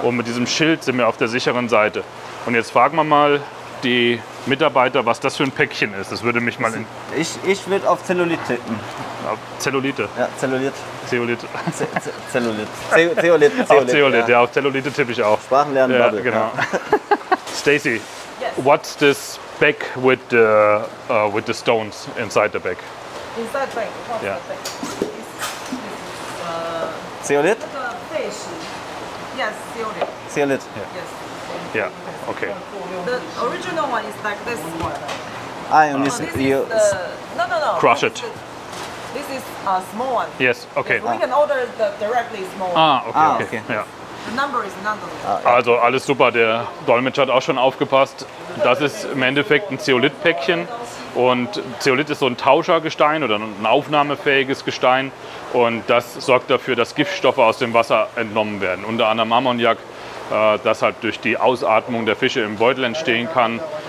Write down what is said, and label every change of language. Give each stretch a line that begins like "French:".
German: Und mit diesem Schild sind wir auf der sicheren Seite. Und jetzt fragen wir mal die Mitarbeiter, was das für ein Päckchen ist. Das würde mich mal Ich würde auf Zellulit tippen. Auf Zellulite? Ja, Zellulit. Zeolit. Zellulit. Zeolit. Auf Zeolit, ja, auf Zellulite tippe ich auch. Sprachenlernen, ja, genau.
English: Stacy, what's this bag with the stones inside the bag? Inside bag. Yeah. Zeolit? Fish. Yes, zeolite. Zeolit. Yes. Yeah. Okay. The original one is like this one. And So this you is the, no. Crush it. This is a small one. Yes. Okay. Yes, we can order the directly small. Okay. okay.
German: Ja.
English: The number is nonetheless.
German: Also alles super, der Dolmetscher hat auch schon aufgepasst. Das ist im Endeffekt ein Zeolithpäckchen und Zeolith ist so ein Tauschergestein oder ein aufnahmefähiges Gestein und das sorgt dafür, dass Giftstoffe aus dem Wasser entnommen werden. Unter anderem Ammoniak, das halt durch die Ausatmung der Fische im Beutel entstehen kann.